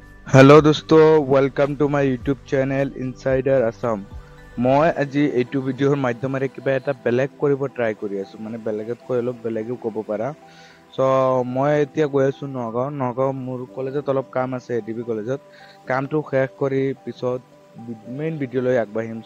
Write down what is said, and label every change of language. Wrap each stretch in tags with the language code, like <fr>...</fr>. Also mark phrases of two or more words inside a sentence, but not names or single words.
<en>Hello दोस्तों welcome to my YouTube channel Insider Assam।</en> <as>মই আজি এইটো ভিডিঅ'ৰ মাধ্যমেৰে কিবা এটা বেলেগ কৰিব ট্ৰাই কৰি আছো, মানে বেলেগতকৈ অলপ বেলেগও ক'ব পাৰা। চ' মই এতিয়া গৈ আছো নগাঁও মোৰ কলেজত অলপ কাম আছে, এডিবি কলেজত। কামটো শেষ কৰি পিছত মেইন ভিডিঅ'লৈ আগবাঢ়িম।</as>